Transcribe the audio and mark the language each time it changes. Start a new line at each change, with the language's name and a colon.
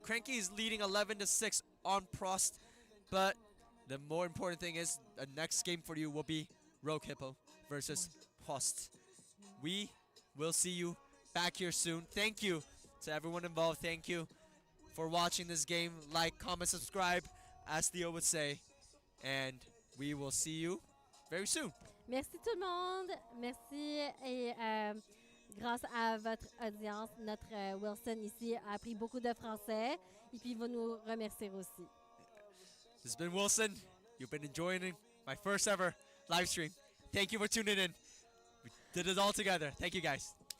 English: Cranky is leading 11-6 on Prost, but the more important thing is the next game for you will be Rogue Hippo versus Prost. We will see you back here soon. Thank you to everyone involved. Thank you for watching this game. Like, comment, subscribe, as Theo would say. And we will see you very soon.
French: Merci tout le monde. Merci et grâce à votre audience, notre Wilson ici a appris beaucoup de français et puis il va nous remercier aussi.
English: This has been Wilson. You've been enjoying my first ever live stream. Thank you for tuning in. We did it all together. Thank you guys.